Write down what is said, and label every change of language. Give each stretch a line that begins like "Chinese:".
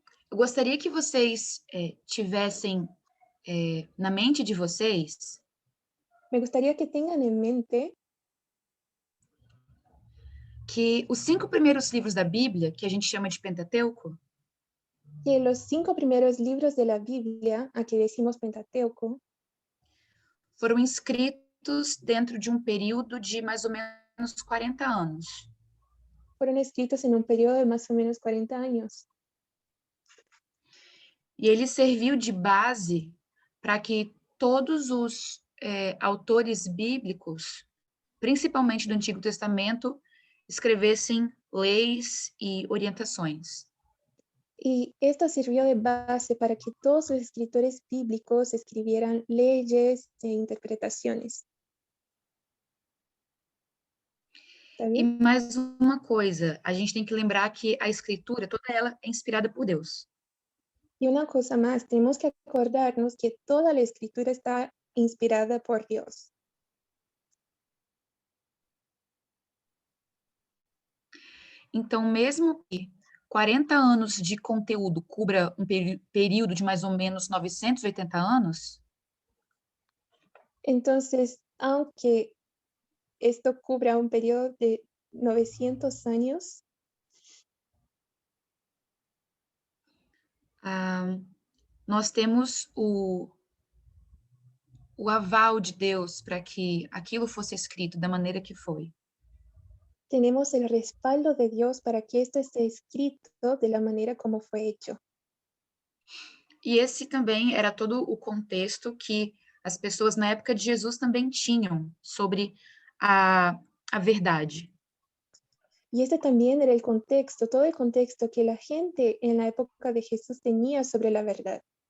Portuguese: Eu gostaria que vocês tivessem na mente de vocês
Spanish: Me gustaría que tengan en mente
Portuguese: que os 5 primeiros livros da Bíblia, que a gente chama de Pentateuco,
Spanish: que los 5 primeros libros de la Biblia, aquí decimos Pentateuco,
Portuguese: foram escritos dentro de um período de mais ou menos 40 anos.
Spanish: fueron escritos en un periodo de más o menos 40 años.
Portuguese: E ele serviu de base para que todos os autores bíblicos, principalmente do Antigo Testamento, escrevessem leis e orientações.
Spanish: Y esto sirvió de base para que todos los escritores bíblicos escribieran leyes e interpretaciones. ¿Está
Portuguese: E
Spanish: bien?
Portuguese: mais uma coisa, a gente tem que lembrar que a escritura, toda ela é inspirada por Deus.
Spanish: Y una cosa más, tenemos que acordarnos que toda la escritura está inspirada por Dios.
Portuguese: Então, mesmo que 40 anos de conteúdo cubra um período de mais ou menos 980 anos,
Spanish: Entonces, aunque esto cubra un periodo de 900 años,
Portuguese: nós temos o aval de Deus para que aquilo fosse escrito da maneira que foi.
Spanish: tenemos el respaldo de Dios para que esto esté escrito de la manera como fue hecho.
Portuguese: E esse também era todo o contexto que as pessoas na época de Jesus também tinham sobre a verdade.
Spanish: Y este también era el contexto, todo el contexto que la gente en la época de Jesús tenía sobre la verdad.